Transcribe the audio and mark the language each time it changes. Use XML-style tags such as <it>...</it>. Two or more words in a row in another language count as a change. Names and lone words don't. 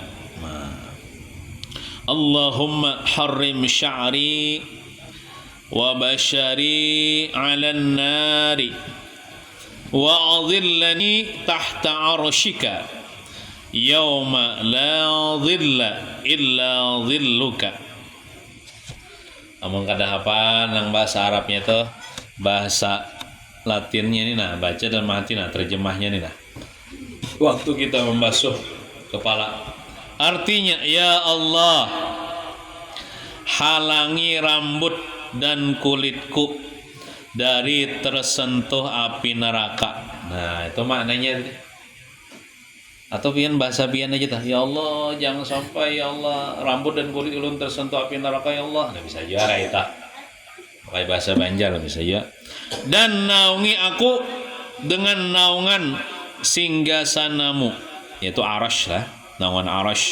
<ar>اللهم حرم شعري وبشري على النار وأظلني تحت عرشك يوم لا ظل إلا ظلك.</ar> <bjn>Amun kada hafal nang bahasa Arabnya itu, bahasa Latinnya ini nah, baca dan mati nah terjemahnya nih nah.</bjn> <id>Waktu kita membasuh kepala, artinya</id> <ar>ya Allah,</ar> <id>halangi rambut dan kulitku dari tersentuh api neraka.</id> <bjn>Nah, itu maknanya. Atau pian bahasa pian aja tah.</bjn> <ar>Ya Allah,</ar> <bjn>jangan sampai</bjn> <ar>ya Allah</ar> <bjn>rambut dan kulit ulun tersentuh api neraka</bjn> <ar>ya Allah.</ar> <bjn>Nah, bisa juara itu. Pakai bahasa Banjar bisa ya. Dan naungi aku dengan naungan singgasanamu, yaitu arash lah, naungan arash.</bjn>